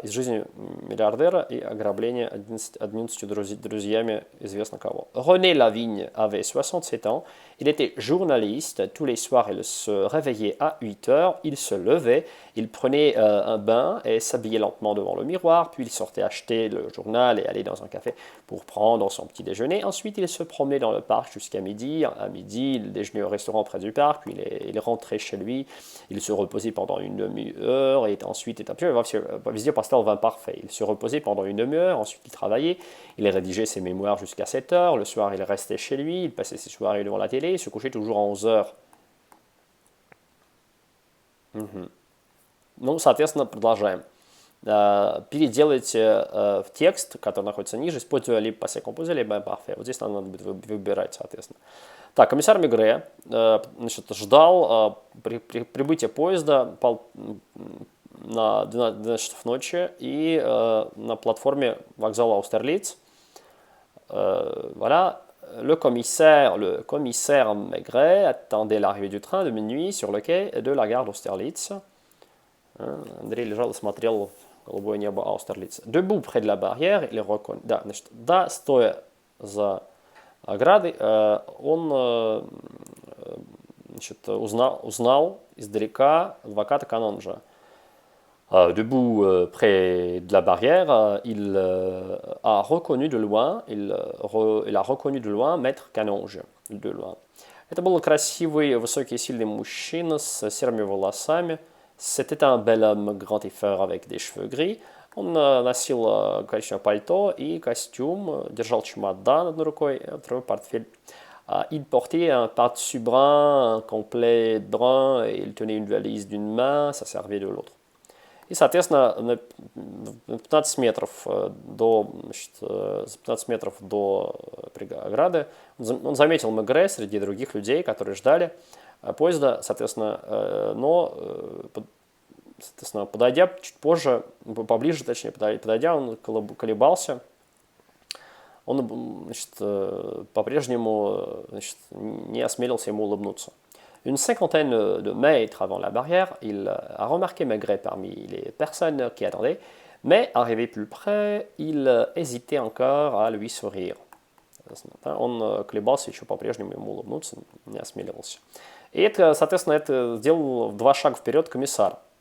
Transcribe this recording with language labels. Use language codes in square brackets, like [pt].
[ru] Из жизни миллиардера и ограбления 11 друзьями известно кого. [fr] René Lavigne avait 67 ans. Il était journaliste. Tous les soirs, il se réveillait à 8 heures. Il se levait, il prenait un bain et s'habillait lentement devant le miroir. Puis il sortait acheter le journal et aller dans un café pour prendre son petit déjeuner. Ensuite, il se promenait dans le parc jusqu'à midi. À midi, il déjeunait au restaurant près du parc. Puis il rentrait chez lui. Il se reposait pendant une demi-heure et ensuite était un peu... [ru] Везде поставил в imparfait. [fr] Il se reposait pendant une demi-heure, ensuite il travaillait, il rédigeait ses mémoires jusqu'à 7 heures, le soir il restait chez lui, il passait ses soirées devant la télé, il se couchait toujours à 11 heures. [ru] Ну, соответственно, продолжаем. Переделайте в текст, который находится ниже, используя либо passé composé, либо imparfait. Вот здесь нам надо будет выбирать, соответственно. Так, комиссар Мегре, значит, ждал прибытия поезда на 12 часов ночи и на платформе вокзала Аустерлиц. [fr] Voilà. Le commissaire Maigret attendait l'arrivée du train de minuit sur le quai de la gare d'Austerlitz. [ru] Андрей лежал и смотрел в голубое небо Аустерлиц. [fr] Debout près de la barrière, il reconnaît... [ru] Да, значит, да, стоя за оградой, он значит, узнал издалека адвоката Канонжа. [fr] Debout près de la barrière, il a reconnu de loin, il a reconnu de loin maître Canonge. De loin. [ru] Это был красивый, высокий, сильный мужчина с серыми волосами. [fr] C'était un bel homme grand et fort avec des cheveux gris. [ru] Он носил коричневое пальто и костюм, держал чемодан одной рукой, второй портфель. [fr] Il portait un par-dessus brun, un complet brun, et il tenait une valise d'une main, ça servait de l'autre. [ru] И, соответственно, на 15 метров до, значит, за 15 метров до ограды он заметил Мегре среди других людей, которые ждали поезда, соответственно, но, соответственно, подойдя чуть позже, поближе, точнее, подойдя, он колебался, он по-прежнему не осмелился ему улыбнуться. [fr] Une cinquantaine de mètres avant la barrière, il a remarqué Maigret parmi les personnes qui attendaient, mais arrivé plus près, il hésitait encore à lui sourire. [ru] Он колебался еще по-прежнему ему улыбнуться, не осмеливался. И это, соответственно, это сделал в 2 шага вперед комиссар.